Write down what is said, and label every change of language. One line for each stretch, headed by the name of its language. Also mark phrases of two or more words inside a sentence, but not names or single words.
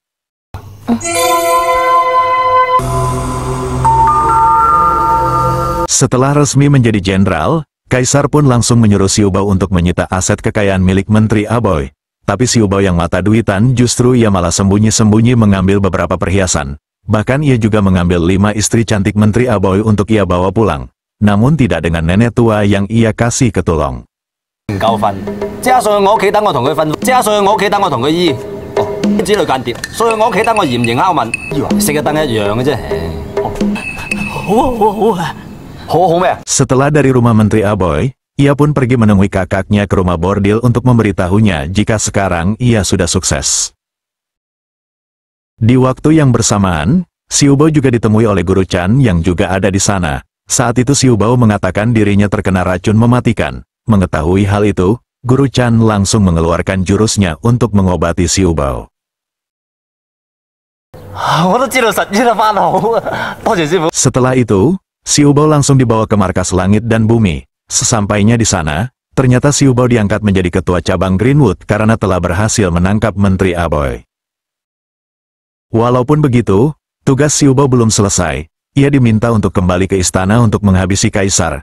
Indonesian: Setelah resmi menjadi jenderal, Kaisar pun langsung menyuruh Xiu Bao untuk menyita aset kekayaan milik Menteri Aboy. Tapi Xiu Bao yang mata duitan justru ia malah sembunyi-sembunyi mengambil beberapa perhiasan. Bahkan ia juga mengambil 5 istri cantik Menteri Aboy untuk ia bawa pulang. Namun tidak dengan nenek tua yang ia kasih ketulong.
Cantonese: 唔夠瞓，即刻上去我屋企等我同佢瞓，即刻上去我屋企等我同佢醫。哦，之類間諜，上去我屋企等我嚴刑拷問，以為熄咗燈一樣嘅啫。好咩？
Indonesian: Setelah dari rumah Menteri Aboy, ia pun pergi menemui kakaknya ke rumah bordil untuk memberitahunya jika sekarang ia sudah sukses. Di waktu yang bersamaan, Xiu Bao juga ditemui oleh Guru Chan yang juga ada di sana. Saat itu Xiu Bao mengatakan dirinya terkena racun mematikan. Mengetahui hal itu, Guru Chan langsung mengeluarkan jurusnya untuk mengobati Xiu Bao.
Cantonese: 我都知道實醫得返好，多謝師傅。
Indonesian: Setelah itu, Xiu Bao langsung dibawa ke markas langit dan bumi. Sesampainya di sana, ternyata Xiu Bao diangkat menjadi ketua cabang Greenwood karena telah berhasil menangkap Menteri Aboy. Walaupun begitu, tugas Xiu Bao belum selesai. Ia diminta untuk kembali ke istana untuk menghabisi Kaisar.